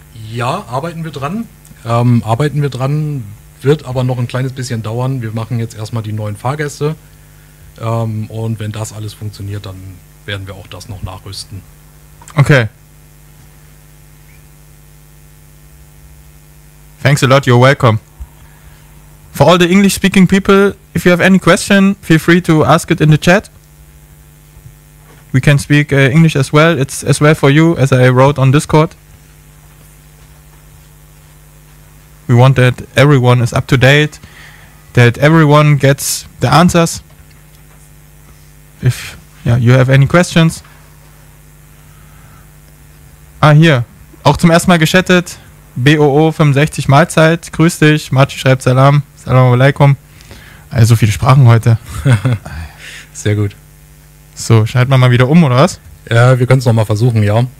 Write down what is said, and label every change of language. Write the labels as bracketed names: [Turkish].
[German] Ja, arbeiten wir dran. Wird aber noch ein kleines bisschen dauern. Wir machen jetzt erstmal die neuen Fahrgäste. Und wenn das alles funktioniert, dann werden wir auch das noch nachrüsten. Okay. [English] Thanks a lot, you're welcome. For all the English-speaking people, if you have any question, feel free to ask it in the chat. We can speak English as well. It's as well for you, as I wrote on Discord. We want that everyone is up to date, that everyone gets the answers. If you have any questions. [German] Hier. Auch zum ersten Mal geschattet. BOO 65 Mahlzeit. Grüß dich. Machi schreibt Salam. Salam alaikum. Also so viele Sprachen heute. Sehr gut. So, schalten wir mal wieder um, oder was? Ja, wir können es nochmal versuchen, ja.